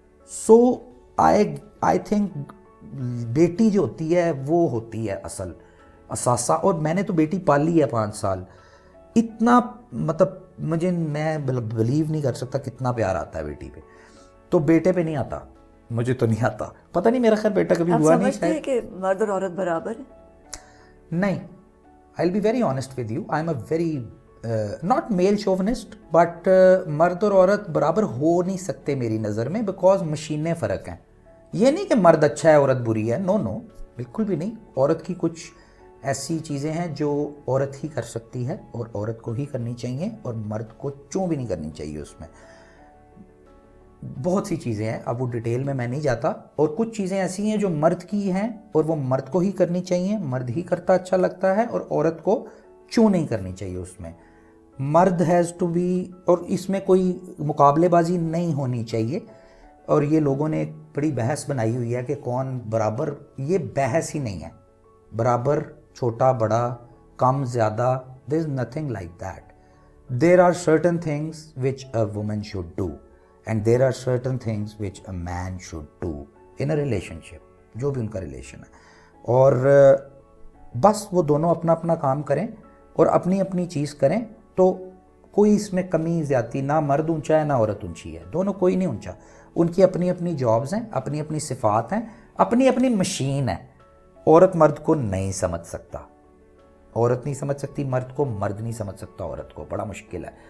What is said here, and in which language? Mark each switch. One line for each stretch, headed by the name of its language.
Urdu: So I think بیٹی جو ہوتی ہے وہ ہوتی ہے اصل اثاثہ. اور میں نے تو بیٹی پالی ہے 5 سال. اتنا مطلب میں بلیو نہیں کر سکتا کتنا پیار آتا ہے بیٹی پہ. تو بیٹے پہ نہیں آتا, مجھے تو نہیں آتا. پتہ نہیں میرا خیر بیٹا کبھی ہوا نہیں. آپ سمجھتے ہیں کہ مرد اور عورت برابر ہیں؟
English: نہیں, I'll be very honest with you.
Urdu: I'm a very not male chauvinist, but مرد اور عورت برابر ہو نہیں سکتے میری نظر میں, بیکاز مشینیں فرق ہیں. یہ نہیں کہ مرد اچھا ہے عورت بری ہے, نو بالکل بھی نہیں. عورت کی کچھ ایسی چیزیں ہیں جو عورت ہی کر سکتی ہے اور عورت کو ہی کرنی چاہیے, اور مرد کو چوں بھی نہیں کرنی چاہیے. اس میں بہت سی چیزیں ہیں, اب وہ ڈیٹیل میں نہیں جاتا. اور کچھ چیزیں ایسی ہیں جو مرد کی ہیں اور وہ مرد کو ہی کرنی چاہیے, مرد ہی کرتا اچھا لگتا ہے, اور عورت کو چوں نہیں کرنی چاہیے. اس میں مرد ہیز ٹو بی, اور اس میں کوئی مقابلے بازی نہیں ہونی چاہیے. اور یہ لوگوں نے ایک بڑی بحث بنائی ہوئی ہے کہ کون برابر, یہ بحث ہی نہیں ہے.
English: برابر, چھوٹا بڑا, کم زیادہ, there is nothing like that. There are certain things which a woman should do and there are certain things which a man should do in a relationship, جو بھی ان کا ریلیشن ہے.
Urdu: اور بس وہ دونوں اپنا اپنا کام کریں اور اپنی اپنی چیز کریں, تو کوئی اس میں کمی زیادتی, نہ مرد اونچا ہے نہ عورت اونچی ہے, دونوں کوئی نہیں اونچا. ان کی اپنی اپنی جابز ہیں, اپنی اپنی صفات ہیں, اپنی اپنی مشین ہے. عورت مرد کو نہیں سمجھ سکتا, عورت نہیں سمجھ سکتی مرد کو, مرد نہیں سمجھ سکتا عورت کو. بڑا مشکل ہے.